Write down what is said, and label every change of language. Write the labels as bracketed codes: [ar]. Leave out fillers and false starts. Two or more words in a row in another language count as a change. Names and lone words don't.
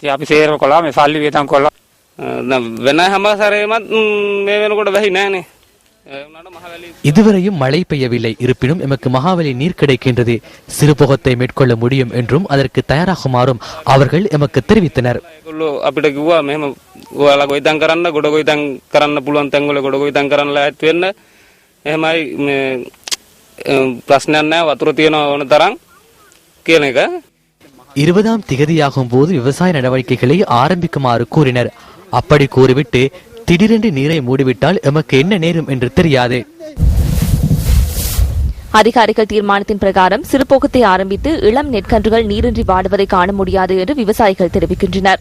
[ta] இதுவரையும் மழை பெய்யவில்லை. இருப்பினும் எமக்கு மகாவலி நீர் கிடைக்கின்றது. சிறுபோகத்தை மேற்கொள்ள முடியும் என்றும் அதற்கு தயாராகுமாறும் அவர்கள் எமக்கு தெரிவித்தனர். [si] තරම් කියන එක [ta] 20ஆம் திகதியாகும் போது விவசாய நடவடிக்கைகளை ஆரம்பிக்குமாறு கூறினர். அப்படி கூறிவிட்டு திடீரென்று நீரை மூடிவிட்டால் எமக்கு என்ன நேரும் என்று தெரியாது. அதிகாரிகள் தீர்மானத்தின் பிரகாரம் சிறுபோகத்தை ஆரம்பித்து இளம் நெற்கன்றுகள் நீரின்றி வாடுவதை காண முடியாது என்று விவசாயிகள் தெரிவிக்கின்றனர்.